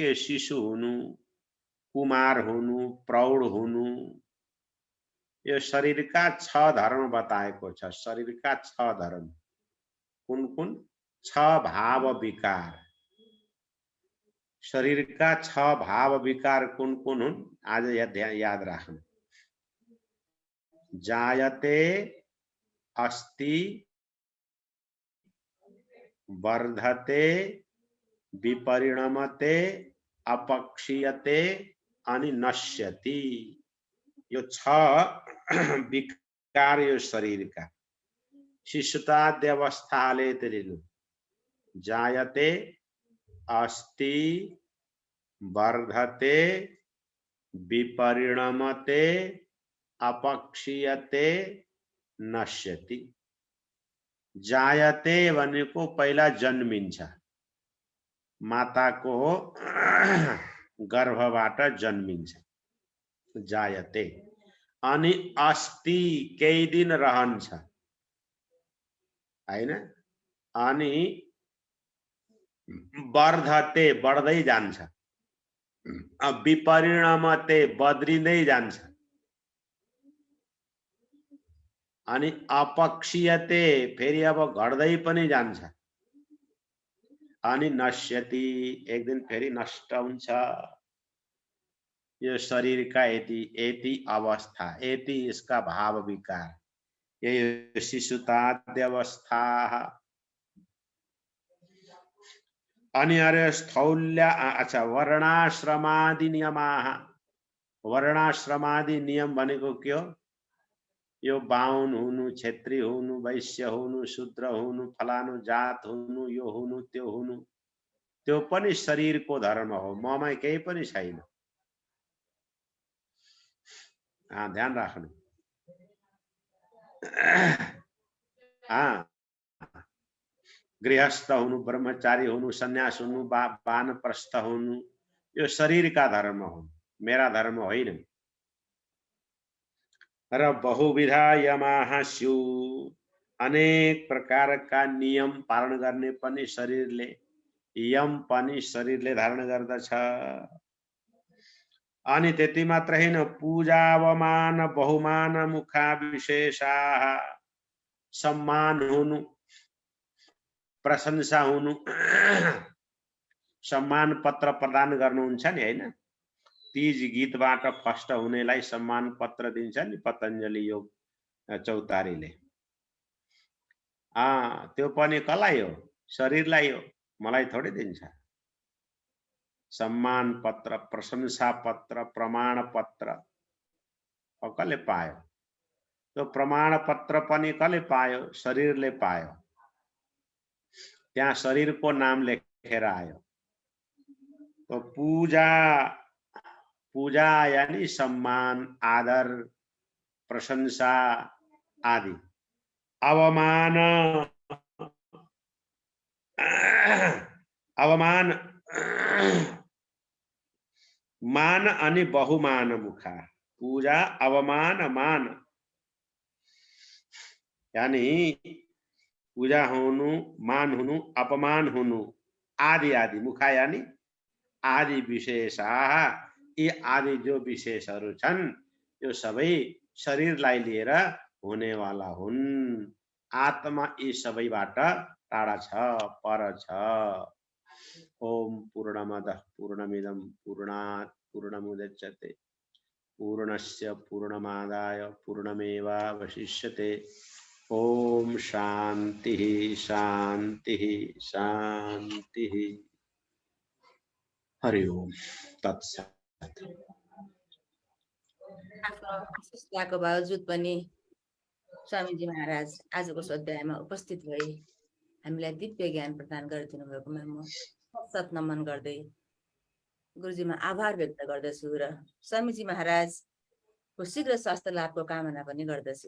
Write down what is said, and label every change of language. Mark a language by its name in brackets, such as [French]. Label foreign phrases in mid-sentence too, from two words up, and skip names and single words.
[Nepali] शिशु हुनु, कुमार हुनु, प्रौढ हुनु, यो शरीरका 6 धर्म बताएको छ। शरीरका 6 धर्म कुन कुन? 6 भाव विकार। शरीरका 6 भाव विकार कुन कुन हुन्? आज याद राख्नु। [Sanskrit] जायते, अस्ति, वर्धते, विपरिणमते, अपक्षीयते [Nepali] अनि नश्यति। यो 6 विकार यो शरीरका। शिशुताद्य अवस्थाले लिनु। [Sanskrit] जायते, अस्ति, वर्धते, विपरिणमते, अपक्षीयते, नश्यति। [Nepali] जायते भनेको पहिला जन्मिन्छ, माताको गर्भबाट जन्मिन्छ, जायते। अनि अस्ति केही दिन रहन्छ हैन। अनि वर्धते बढ्दै जान्छ, विपरिणमते बद्रिँदै जान्छ, अनि अपक्षीयते फेरि अब घट्दै पनि जान्छ, अनि नश्यति एक दिन फेरि नष्ट हुन्छ। यो शरीर का यति अवस्था, यति [Hindi] इसका भाव विकार, ये शिशुताद्य अवस्था। [Nepali] अनि अरे स्थौल्य, अच्छा, [Sanskrit] वर्णाश्रमादि नियमाः। [Nepali] वर्णाश्रमादि नियम भनेको के हो? यो बाहुन हुनु, क्षेत्री हुनु, वैश्य हुनु, शूद्र हुनु, फलानु जात हुनु, यो हुनु त्यो हुनु, त्यो पनि शरीरको धर्म हो, ममा केही पनि छैन। ध्यान राख्नु। गृहस्थ हुनु, ब्रह्मचारी हुनु, सन्यास हुनु, वानप्रस्थ हुनु, यो शरीर का धर्म हो, मेरा धर्म होइन। [Sanskrit] र बहुविधा यमाः स्यु, [Nepali] अनेक प्रकार का नियम पालन गर्ने पनि शरीरले, यम पनि शरीरले धारण गर्दछ। अनि त्यति मात्र हैन, [Sanskrit] पूजावमान बहुमान मुखा विशेषाः, [Nepali] सम्मान हुनु, प्रशंसा हुनु, सम्मान पत्र प्रदान गर्नुहुन्छ नि हैन। तीज गीतबाट फर्स्ट हुनेलाई सम्मान पत्र दिन्छ नि पतञ्जलि योग चौतारीले। त्यो पनि कसलाई हो? शरीरलाई हो, मलाई थोरै दिन्छ। सम्मान पत्र, प्रशंसा पत्र, प्रमाण पत्र कसले पायो? त्यो प्रमाण पत्र पनि कसले पायो? शरीरले पायो। त्यहाँ शरीरको नाम लेखेर आयो। [Hindi] तो पूजा यानी सम्मान, आदर, प्रशंसा आदि। [Sanskrit] अवमान, अवमान, मान अनि बहुमान मुखा। [Nepali] पूजा, अवमान, मान यानी पूजा हुनु, मान हुनु, अपमान हुनु, आदि आदि। मुखा यानी आदि विशेषाः, यी आदि जो विशेषहरू छन् यो सबै शरीरलाई लिएर हुनेवाला हुन्। आत्मा यी सबैबाट टाढा छ, पर छ। [Sanskrit] ओम पूर्णमदः पूर्णमिदं पूर्णात् पूर्णमुदच्यते पूर्णस्य पूर्णमादाय पूर्णमेवावशिष्यते। ओम शांति शांति शांति। हरि ओम तत्सत्। [Nepali] आफ्नो बावजुद पनि स्वामीजी महाराज आजको स्वाध्यायमा उपस्थित भई हामीलाई दिव्य ज्ञान प्रदान गरिदिनु भएकोमा म सत नमन गर्दै गुरुजीमा आभार व्यक्त गर्दछु र स्वामीजी महाराजको शीघ्र स्वास्थ्य लाभको कामना पनि गर्दछु।